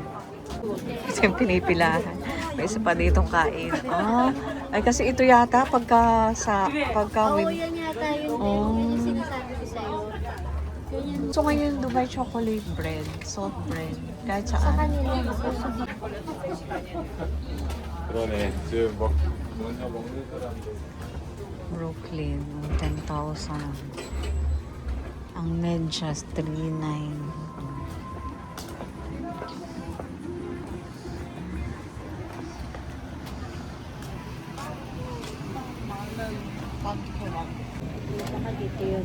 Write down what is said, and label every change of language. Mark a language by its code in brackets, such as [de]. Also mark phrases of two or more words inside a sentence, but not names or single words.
[tl] Kasi yung pinipilahan. May isa pa ditong kain. Ay kasi ito yata pagka Oo, yan yata yung Oh. yung sinasabi ko sa'yo. Ganyan So ngayon, [en] Dubai chocolate bread, soft bread, [tl] kahit Sa saan. kanila, [ko] 그러네. 지금 먼저 먹는 사람들. [tl] Brooklyn, 10,000. Ang medyas, 3,900. baka dito yun.